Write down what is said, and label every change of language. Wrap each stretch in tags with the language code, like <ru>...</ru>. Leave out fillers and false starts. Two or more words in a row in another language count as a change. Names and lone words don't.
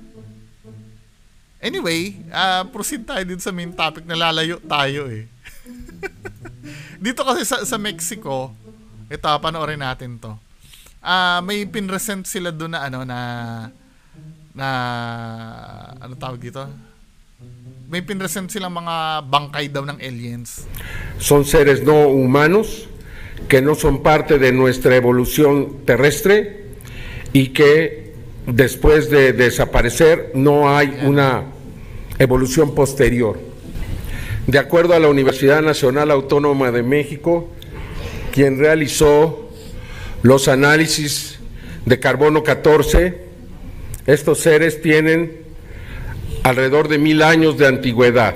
<tl>Anyway, proceed tayo din sa</tl> <en>main topic,</en> <tl>na lalayo tayo eh. Dito kasi sa Mexico, ito, panoorin natin to. May pinresent sila doon na ano ano tawag dito? May pinresent silang mga bangkay daw ng aliens.</tl> <es>Son seres no humanos que no son parte de nuestra evolución terrestre y que después de desaparecer no hay una evolución posterior. De acuerdo a la Universidad Nacional Autónoma de México, quien realizó los análisis de carbono 14, estos seres tienen alrededor de 1000 años de antigüedad.</es>